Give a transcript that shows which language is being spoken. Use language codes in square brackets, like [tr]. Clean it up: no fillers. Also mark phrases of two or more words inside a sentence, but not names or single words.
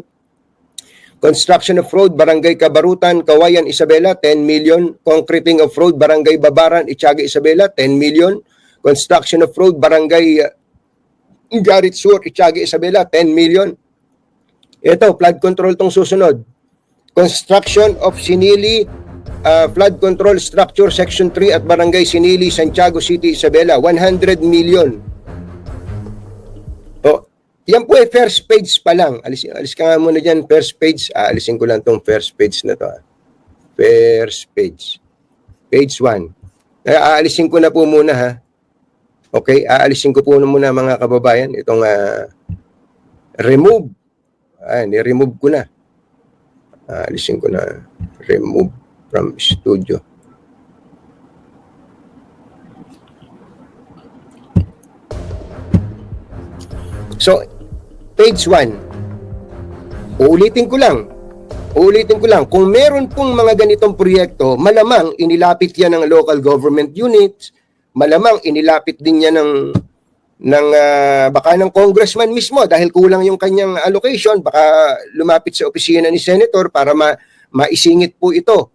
[en] Construction of road, Barangay Kabarutan, Kawayan, Isabela, 10 million. Concreting of road, Barangay Babaran, Itiaga, Isabela, 10 million. Construction of road, Barangay Garit Sur, Itiaga, Isabela, 10 million. [tl] Ito, [en] flood control [tl] tong susunod. [en] Construction of Sinili Flood Control Structure Section 3 at Barangay Sinili, Santiago City, Isabela, 100 million. [tl] O, yan po ay [en] first page [tl] pa lang. Alis ka nga muna dyan, [en] first page. [tl] Alisin ko lang tong [en] first page [tl] na to. [en] First page. Page 1. [tl] Aalisin ko na po muna ha. Okay, aalisin ko po muna mga kababayan. Itong remove. Ni-remove ko na. Alisin ko na. [en] Remove from studio. So, page 1. [tl] Uulitin ko lang. Kung meron pong mga ganitong proyekto, malamang inilapit yan ng [en] local government units, [tl] malamang inilapit din yan ng baka ng congressman mismo dahil kulang yung kanyang allocation, baka lumapit sa opisina ni senator para maisingit po ito.